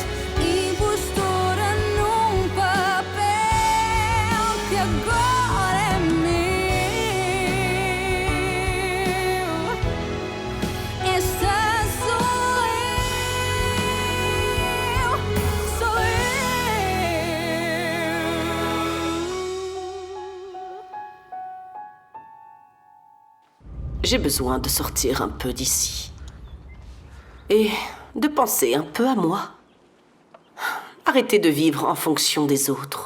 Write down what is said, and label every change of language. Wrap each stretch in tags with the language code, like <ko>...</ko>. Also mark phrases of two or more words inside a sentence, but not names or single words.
<pt>Impostora num papel que agora é meu. Esta sou eu, sou eu.</pt> <fr>J'ai besoin de sortir un peu d'ici. Et de penser un peu à moi. Arrêter de vivre en fonction des autres.</fr>